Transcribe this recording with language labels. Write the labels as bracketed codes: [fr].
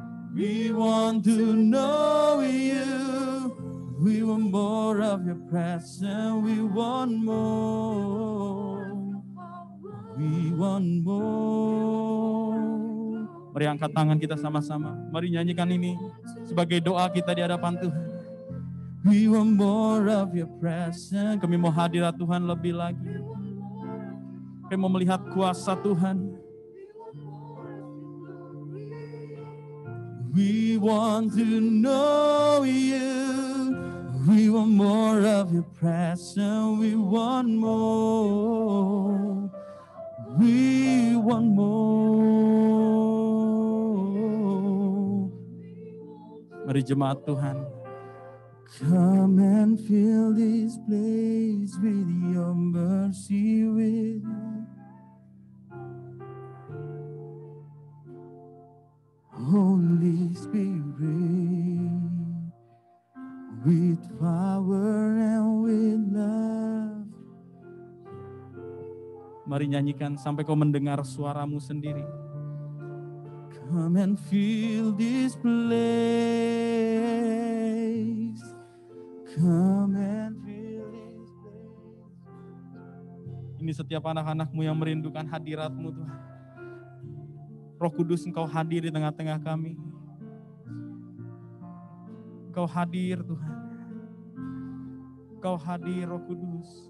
[en] We want to know you. We want more of your presence. We want more. We want more. [id] Mari angkat tangan kita sama-sama. Mari nyanyikan ini sebagai doa kita di hadapan Tuhan. [en] We want more of your presence. [id] Kami mau hadirat Tuhan lebih lagi. Kami mau melihat kuasa Tuhan. [en] We want to know you. We want more of your presence. We want more. We want more. [id] Mari jemaat Tuhan. [en] Come and fill this place with your mercy, with Holy Spirit, with power and with love. [id] Mari nyanyikan sampai kau mendengar suaramu sendiri. [en] Come and fill this place. Come and fill this place. [id] Ini setiap anak-anakmu yang merindukan hadirat-Mu Tuhan. Roh Kudus, Engkau hadir di tengah-tengah kami. Engkau hadir Tuhan. Engkau hadir Roh Kudus.